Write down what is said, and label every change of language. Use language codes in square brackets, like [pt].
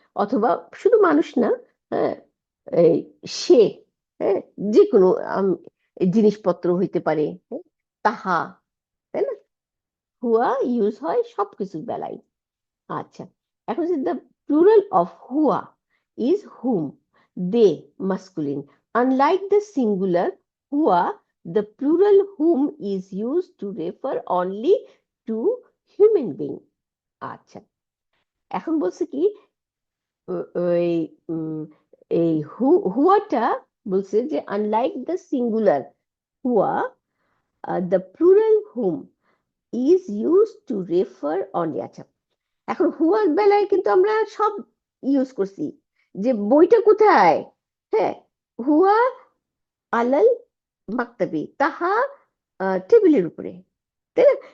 [bn] অথবা শুধু মানুষ না, হ্যাঁ, এই সে, হ্যাঁ, যে কোনো জিনিসপত্র হইতে পারে, হ্যাঁ, তাহা, তাই না? হুয়া ইউজ হয় সবকিছুর বেলায়। আচ্ছা, এখন [en] The plural of who is hmm, they, masculine. Unlike the singular who, the plural whom is used to refer only to human being. [bn] আচ্ছা, এখন বলছে কি, ওই এই হুয়াটা বলছে যে [en] Unlike the singular who, the plural whom is used to refer only. [bn] আচ্ছা, এখন হুয়ার বেলায় কিন্তু আমরা সব ইউজ করছি, যে বইটা কোথায়, হ্যাঁ, হুয়া আলাল মাকতাবি, তাহা টেবিলের উপরে, তাই না?